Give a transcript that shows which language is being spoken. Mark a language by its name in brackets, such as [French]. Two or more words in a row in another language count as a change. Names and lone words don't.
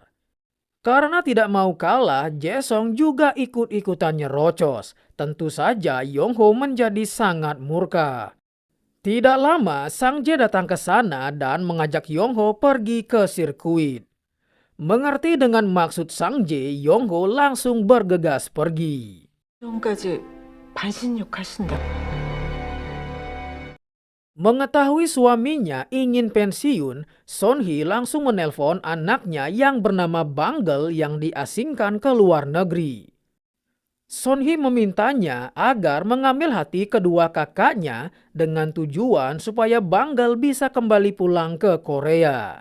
[Indonesian] Karena tidak mau kalah, Jae-song juga ikut-ikutan nyerocos. Tentu saja Yongho menjadi sangat murka. Tidak lama, Sang Jae datang ke sana dan mengajak Yongho pergi ke sirkuit. Mengerti dengan maksud Sang Jae, Yongho langsung bergegas pergi. [Korean] 지금까지 반신욕 하신다. [Indonesian] Mengetahui suaminya ingin pensiun, Son Hee langsung menelpon anaknya yang bernama Bangle yang diasingkan ke luar negeri. Son Hee memintanya agar mengambil hati kedua kakaknya dengan tujuan supaya Bangle bisa kembali pulang ke Korea.